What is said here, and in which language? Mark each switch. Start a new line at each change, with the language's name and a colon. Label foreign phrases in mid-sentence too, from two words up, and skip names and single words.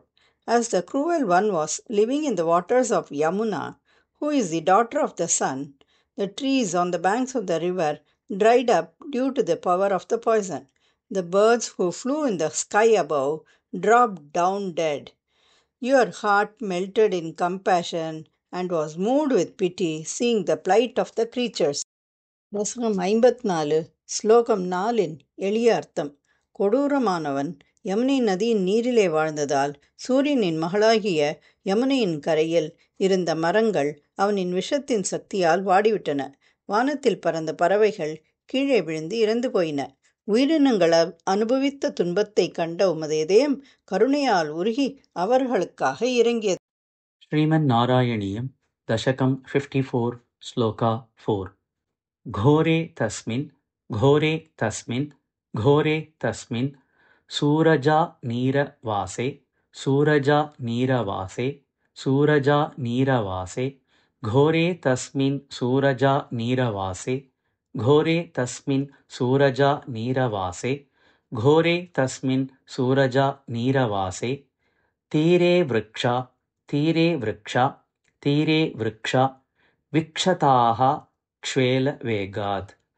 English: As the cruel one was living in the waters of Yamuna, who is the daughter of the sun, the trees on the banks of the river dried up due to the power of the poison. The birds who flew in the sky above dropped down dead. Your heart melted in compassion and was moved with pity, seeing the plight of the creatures.
Tamil: தசகம் 54 ஸ்லோகம் 4 எளிய அர்த்தம். கொடூரமானவன் யமுனை நதியின் நீரிலே வாழ்ந்ததால் சூரியனின் மகளாகிய யமுனையின் கரையில் இருந்த மரங்கள் அவனின் விஷத்தின் சக்தியால் வாடிவிட்டன. வானத்தில் பறந்த பறவைகள் கீழே விழுந்து இறந்து போயின. உயிரினங்கள் அனுபவித்த துன்பத்தை கண்ட உமது இதயம் கருணையால் உருகி அவர்களுக்காக இறங்கியது. ஸ்ரீமன் நாராயணீயம் தசகம் 54 ஸ்லோகா 4.
Sanskrit: घोरे तस्मिन् सूरजा नीरवासे घोरे तस्मिन् सूरजा नीरवासे तीरे वृक्षा विक्षताः क्ष्वेलवेगात्